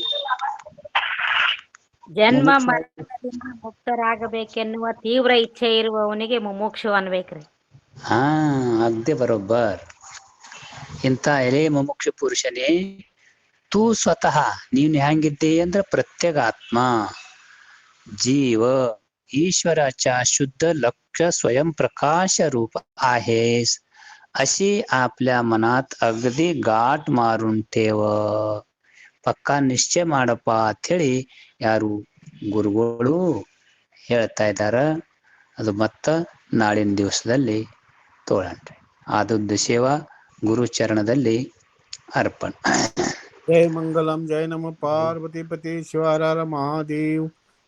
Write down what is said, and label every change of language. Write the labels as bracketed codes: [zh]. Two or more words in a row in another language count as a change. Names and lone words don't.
[kn] ಜನ್ಮ ಮರಣದಿಂದ ಮುಕ್ತರಾಗಬೇಕೆನ್ನುವ ತೀವ್ರ ಇಚ್ಛೆ ಇರುವವನಿಗೆ ಮುಮುಕ್ಷು ಅನ್ಬೇಕ್ರಿ. ಹಾ, ಅಗ್ದೇ ಬರೋಬ್ಬರ್. ಇಂಥ ಎಲೆ ಮುಮುಕ್ಷು ಪುರುಷನೇ, ತೂ ಸ್ವತಃ ನೀನ್ ಹೆಂಗಿದ್ದೆ ಅಂದ್ರೆ ಪ್ರತ್ಯೇಗಾತ್ಮ [mr] जीव ईश्वराच्या शुद्ध लक्ष स्वयंप्रकाश रूप आहेस अशी आपल्या मनात अगदी गाठ मारून ठेव. [kn] ಪಕ್ಕಾ ನಿಶ್ಚಯ ಮಾಡಪ್ಪ ಅಂತ ಹೇಳಿ ಯಾರು ಗುರುಗಳು ಹೇಳ್ತಾ ಇದ್ದಾರ. ಅದು ಮತ್ತ ನಾಳಿನ ದಿವಸದಲ್ಲಿ ತೋಳಣ್ರಿ. ಆದದ್ದು ಸೇವಾ ಗುರು ಚರಣದಲ್ಲಿ ಅರ್ಪಣ. [sa] जय मंगलम जय नमः पार्वती पति शिव हर हर महादेव।